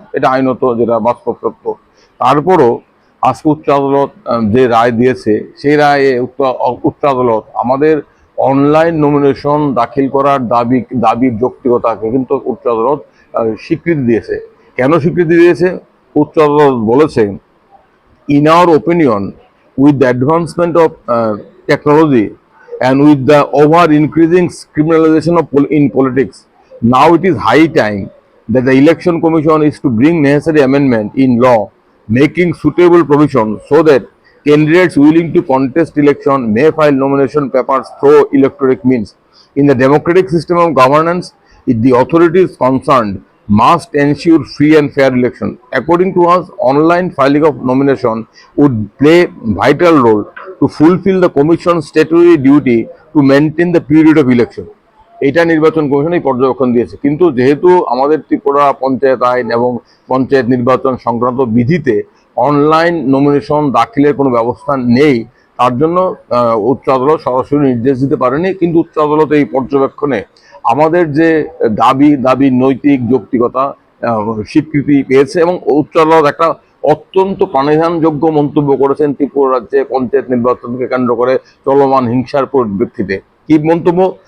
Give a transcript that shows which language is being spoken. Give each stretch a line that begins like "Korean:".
Bangla: এটা আইনত, যেটা বাস্তব সত্য। তারপরও আজকে উচ্চ আদালত যে রায় দিয়েছে, সেই রায়ে উচ্চ আদালত আমাদের অনলাইন নমিনেশন দাখিল করার দাবির যৌক্তিকতাকে কিন্তু উচ্চ আদালত স্বীকৃতি দিয়েছে। কেন স্বীকৃতি দিয়েছে? উচ্চ আদালত বলেছে,
English: in our opinion, with the advancement of technology and with the over increasing criminalization in politics, now it is high time that the election commission is to bring necessary amendment in law, making suitable provision so that candidates willing to contest election may file nomination papers through electronic means. In the democratic system of governance, the authorities concerned must ensure free and fair election. According to us, online filing of nomination would play vital role to fulfill the commission's statutory duty to maintain the period of election.
Bangla: এটা নির্বাচন commission এই পর্যবেক্ষণ দিয়েছে। কিন্তু যেহেতু আমাদের ত্রিপুরা পঞ্চায়েত আইন এবং পঞ্চায়েত নির্বাচন সংক্রান্ত বিধিতে অনলাইন নমিনেশন দাখিলের কোনো ব্যবস্থা নেই, তার জন্য উচ্চ আদালত সরাসরি নির্দেশ দিতে পারেনি। কিন্তু উচ্চ আদালত এই পর্যবেক্ষণে আমাদের যে দাবির নৈতিক যৌক্তিকতা স্বীকৃতি পেয়েছে এবং উচ্চ আদালত একটা অত্যন্ত প্রাণিধানযোগ্য মন্তব্য করেছেন ত্রিপুরা রাজ্যে পঞ্চায়েত নির্বাচনকে কেন্দ্র করে চলমান হিংসার পরিপ্রেক্ষিতে। কি মন্তব্য?